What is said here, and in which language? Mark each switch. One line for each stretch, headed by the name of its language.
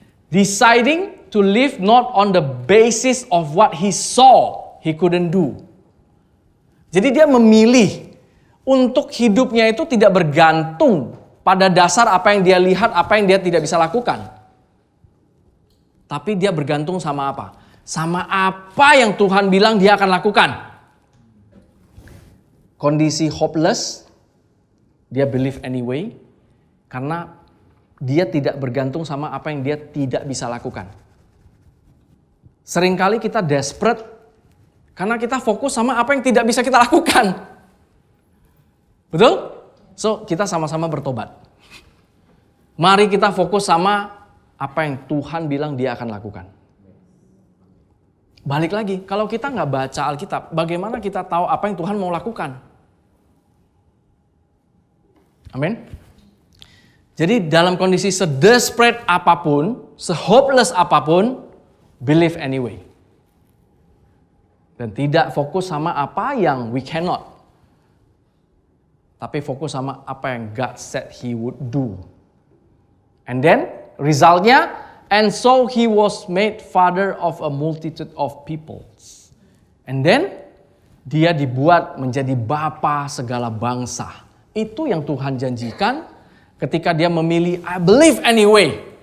English: Deciding to live not on the basis of what he saw he couldn't do.
Indonesian: Jadi dia memilih untuk hidupnya itu tidak bergantung pada dasar apa yang dia lihat, apa yang dia tidak bisa lakukan. Tapi dia bergantung sama apa? Sama apa yang Tuhan bilang dia akan lakukan. Kondisi hopeless, dia
English: believe anyway.
Indonesian: Karena dia tidak bergantung sama apa yang dia tidak bisa lakukan. Seringkali kita desperate karena kita fokus sama apa yang tidak bisa kita lakukan. Betul? So, kita sama-sama bertobat. Mari kita fokus sama apa yang Tuhan bilang dia akan lakukan. Balik lagi, kalau kita nggak baca Alkitab, bagaimana kita tahu apa yang Tuhan mau lakukan? Amin. Jadi dalam kondisi se-desperate apapun, se-hopeless apapun,
English: believe anyway.
Indonesian: Dan tidak fokus sama apa yang
English: we cannot.
Indonesian: Tapi fokus sama apa yang
English: God said he would do. And then, resultnya, and so he was made father of a multitude of peoples. And then,
Indonesian: dia dibuat menjadi bapa segala bangsa. Itu yang Tuhan janjikan ketika dia memilih
English: I believe anyway.